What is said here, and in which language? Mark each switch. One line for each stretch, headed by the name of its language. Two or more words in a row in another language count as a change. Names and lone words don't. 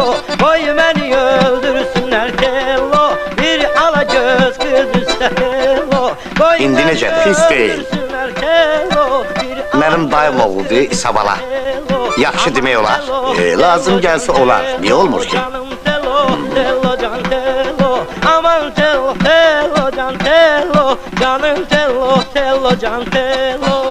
Azerbaijani: Qoy məni öldürsünlər telo, bir ala göz kız üstə telo. İndi necədir? Pis deyil. Mənim dayım oğludur İsa bala. Yaxşı demək olar. Lazım gəlsə olar. Niyə olmur ki? Aman tello, tello can tello, canım tello, tello can tello.